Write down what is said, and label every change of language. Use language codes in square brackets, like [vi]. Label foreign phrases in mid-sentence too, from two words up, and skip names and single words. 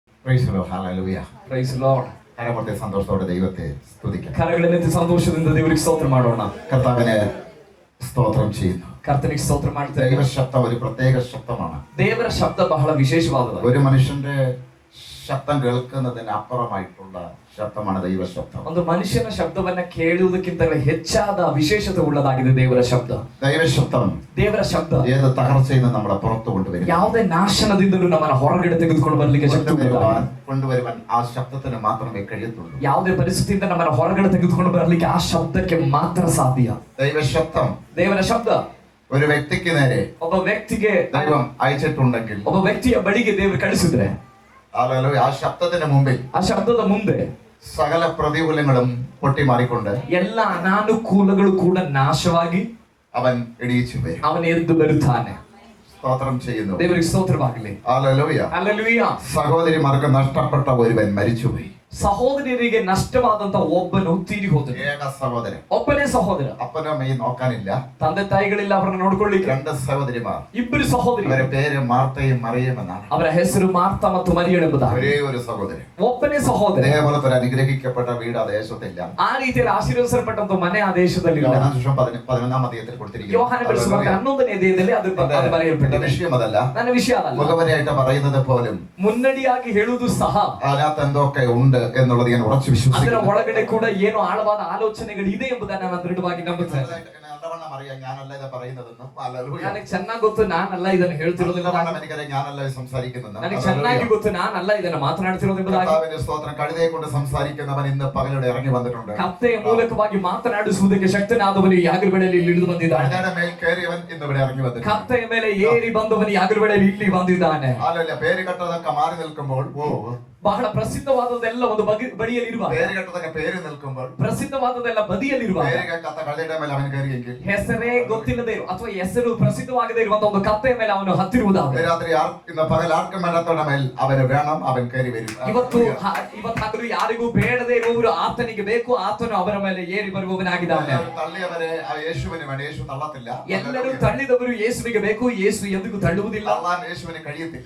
[en] Praise Lord. [ml] കരമൊട്ടെ സന്തോഷത്തോടെ ദൈവത്തെ സ്തുതിക്കാം. [kn] ಕರಗಳನ್ನೆತ್ತಿ ಸಂತೋಷದಿಂದ ದೇವರಿಗೆ ಸ್ತೋತ್ರ ಮಾಡೋಣ. [ml] കർത്താവിനെ സ്തോത്രം ചെയ്യുന്നു. [kn] ಕರ್ತನಿಗೆ ಸ್ತೋತ್ರ ಮಾಡ್ತೇವೆ. [ml] ദൈവശബ്ദം ഒരു പ്രത്യേക ശബ്ദമാണ്. [kn] ದೇವರ ಶಬ್ದ ಬಹಳ ವಿಶೇಷವಾದದ್ದು. [ml] ഒരു മനുഷ്യന്റെ ശബ്ദം കേൾക്കുന്നതിന് അപ്പുറമായിട്ടുള്ള ശബ്ദമാണ് ദൈവശബ്ദം. [kn] ಒಂದು ಮನುಷ್ಯನ ಶಬ್ದವನ್ನ ಕೇಳುವುದಕ್ಕಿಂತ ಹೆಚ್ಚಾದ ವಿಶೇಷತೆ ಉಳ್ಳದಾಗಿದೆ ದೇವರ ಶಬ್ದ. [ml] ദൈവശബ്ദം [kn] ದೇವರ ಶಬ್ದ [ml] ഏത് തകർച്ചയിൽ നിന്ന് നമ്മളെ പുറത്തു കൊണ്ടുവരും, [kn] ಯಾವುದೇ ನಾಶನದಿಂದಲೂ ನಮ್ಮನ್ನ ಹೊರಗಡೆ ತೆಗೆದುಕೊಂಡು ಬರಲಿಕ್ಕೆ ಶಕ್ತಿ [ml] കൊണ്ടുവരുവാൻ ആ ശബ്ദത്തിന് മാത്രമേ കഴിയത്തുള്ളൂ. [kn] ಯಾವುದೇ ಪರಿಸ್ಥಿತಿಯಿಂದ ನಮ್ಮನ್ನ ಹೊರಗಡೆ ತೆಗೆದುಕೊಂಡು ಬರಲಿಕ್ಕೆ ಆ ಶಬ್ದಕ್ಕೆ ಮಾತ್ರ ಸಾಧ್ಯ. [ml] ദൈവശബ്ദം [kn] ದೇವರ ಶಬ್ದ [ml] ഒരു വ്യക്തിക്ക് നേരെ [kn] ಒಬ್ಬ ವ್ಯಕ್ತಿಗೆ [ml] ദൈവം അയച്ചിട്ടുണ്ടെങ്കിൽ, [kn] ಒಬ್ಬ ವ್ಯಕ್ತಿಯ ಬಳಿಗೆ ದೇವರು ಕಳಿಸಿದ್ರೆ [ml] ആ ശബ്ദത്തിന് മുമ്പിൽ, [kn] ಆ ಶಬ್ದದ ಮುಂದೆ [ml] സകല പ്രതികൂലങ്ങളും പൊട്ടിമാറിക്കൊണ്ട് [kn] ಎಲ್ಲ ಅನಾನುಕೂಲಗಳು ಕೂಡ ನಾಶವಾಗಿ [ml] അവൻ എണീച്ചു വരും. [kn] ಅವನು ಎದ್ದು ಬರುತ್ತಾನೆ. [ml] സ്തോത്രം ചെയ്യുന്നു. [kn] ದೇವರಿಗೆ ಸ್ತೋತ್ರವಾಗಲಿ. [ml] ഹല്ലേലൂയ. [kn] ಹಲ್ಲೆಲೂಯಾ. [ml] സഹോദരിമാർക്ക് നഷ്ടപ്പെട്ട ഒരുവൻ മരിച്ചുപോയി. [kn] ಸಹೋದರಿಯರಿಗೆ ನಷ್ಟವಾದಂತ ಒಬ್ಬನು ತೀರಿ ಹೋದನು. [ml] ഏക സഹോദരൻ, [kn] ಒಬ್ಬನೇ ಸಹೋದರ. [ml] അപ്പനും അമ്മയും നോക്കാനില്ല, [kn] ತಂದೆ ತಾಯಿಗಳಿಲ್ಲ ಅವರನ್ನು ನೋಡ್ಕೊಳ್ಳಿಕ್ಕೆ. [ml] രണ്ട് സഹോദരിമാർ, [kn] ಇಬ್ಬರು ಸಹೋದರಿ. [ml] അവരുടെ പേര് മാർത്തയും മറിയം എന്നാണ്. [kn] ಅವರ ಹೆಸರು ಮಾರ್ತಾ ಮತ್ತು ಮರಿಯಳು ಎಂಬುದಾಗಿ. [ml] ഒരേ ഒരു സഹോദരൻ, [kn] ಒಬ್ಬನೇ ಸಹೋದರ. [ml] അതേപോലത്തെ ഒരു അനുഗ്രഹിക്കപ്പെട്ട വീട് ആ ദേശത്തില്ല. [kn] ಆ ರೀತಿಯಲ್ಲಿ ಆಶೀರ್ವದಿಸಲ್ಪಟ್ಟಂತ ಮನೆ ಆ ದೇಶದಲ್ಲಿ ಇಲ್ಲ. [ml] 11-ാം അധ്യായത്തിൽ കൊടുത്തിരിക്കുന്നു. [kn] ಯೋಹಾನ ಬರೆಸುವಾಗ 11ನೇ ಅಧ್ಯಾಯದಲ್ಲಿ ಅದು ಬರೆಯಲ್ಪಟ್ಟಿದೆ. [ml] വിഷയം അതല്ല, [kn] ನನ್ನ ವಿಷಯ ಅದಲ್ಲ. [ml] മുഖവരയായിട്ട് പറയുന്നത് പോലും [kn] ಮುನ್ನಡಿಯಾಗಿ ಹೇಳುವುದು ಸಹ [ml] അതിനകത്ത് എന്തൊക്കെ ഉണ്ട് എന്നുള്ളത് ഞാൻ ഉറച്ചു [kn] ಅದರ [ml] വിശ്വസിക്കുന്നു. [kn] ಒಳಗಡೆ ಕೂಡ ಏನು ಆಳವಾದ ಆಲೋಚನೆಗಳು ಇದೆ ಎಂಬುದನ್ನು ನಾನು ದೃಢವಾಗಿ ನಂಬುತ್ತೇನೆ. [ml] ഞാനല്ല ഇത് പറയുന്നതെന്നും, [kn] ನನಗೆ ಚೆನ್ನಾಗಿ ಗೊತ್ತು ನಾನಲ್ಲ ಇದನ್ನು ಹೇಳ್ತಿರೋದಿಲ್ಲ, [ml] എനിക്കറിയാം ഞാനല്ല ഇത് സംസാരിക്കുന്നതെന്നും, [kn] ನನಗೆ ಚೆನ್ನಾಗಿ ಗೊತ್ತು ನಾನಲ್ಲ ಇದನ್ನು ಮಾತನಾಡ್ತಿರೋದು ಎಂಬುದಾಗಿ. [ml] കർത്താവിന്റെ സ്തോത്രം. കഴുതയെ കൊണ്ട് സംസാരിക്കുന്നവൻ ഇന്ന് പകലോടെ ഇറങ്ങി വന്നിട്ടുണ്ട്. [kn] ಕತ್ತೆಯ ಮೂಲಕವಾಗಿ ಮಾತನಾಡಿಸುವುದಕ್ಕೆ ಶಕ್ತನಾದವನು ಈ ಯಾಗಲ ವೇಳೆಯಲ್ಲಿ ಇಳಿದು ಬಂದಿದ್ದಾನೆ. [ml] കഴുതയുടെ മേൽ കയറിയവൻ ഇന്ന് ഇവിടെ ഇറങ്ങി വന്നിട്ടുണ്ട്. [kn] ಕತ್ತೆಯ ಮೇಲೆ ಏರಿ ಬಂದವನು ಯಾಗಲ ವೇಳೆಯಲ್ಲಿ ಇಲ್ಲಿ ಬಂದಿದ್ದಾನೆ. [ml] അല്ലല്ല, പേര് കെട്ടതൊക്കെ മാറി നിൽക്കുമ്പോൾ, [kn] ಬಹಳ ಪ್ರಸಿದ್ಧವಾದದೆಲ್ಲ ಒಂದು ಬಡಿಯಲ್ಲಿ ಇರುವ, [ml] പേര് കെട്ടതൊക്കെ പേര് നിൽക്കുമ്പോൾ, [kn] ಪ್ರಸಿದ್ಧವಾದದೆಲ್ಲ ಬದಿಯಲ್ಲಿರುವ, [ml] പേര് കേൾക്കാത്ത കഴുതയുടെ മേൽ അവൻ കയറിയെങ്കിൽ, [kn] ಹೆಸರೇ ಗೊತ್ತಿಲ್ಲದೆ ಅಥವಾ ಹೆಸರು ಪ್ರಸಿದ್ಧವಾಗದೇ ಇರುವಂತಹ ಒಂದು ಕತ್ತೆಯ ಮೇಲೆ ಅವನು ಹತ್ತಿರುವುದಾದರೆ, [ml] രാത്രി ഇന്ന് പകൽ ആർക്കും വേണ്ടാത്തവരുടെ മേൽ അവന് വേണം, അവൻ കയറി വരും. [kn] ಇವತ್ತಾಗಲೂ ಯಾರಿಗೂ ಬೇಡದೇ ಇರುವವರು ಆತನಿಗೆ ಬೇಕು, ಆತನು ಅವರ ಮೇಲೆ ಏರಿ ಬರುವವನಾಗಿದ್ದಾನೆ. [ml] തള്ളിയവരെ യേശുവിന് വേണം, യേശു തള്ളത്തില്ല. [kn] ಎಲ್ಲರೂ ತಳ್ಳಿದವರು ಯೇಸುವಿಗೆ ಬೇಕು, ಯೇಸು ಎಂದಿಗೂ ತಳ್ಳುವುದಿಲ್ಲ. [ml] യേശുവിന് കഴിയത്തില്ല.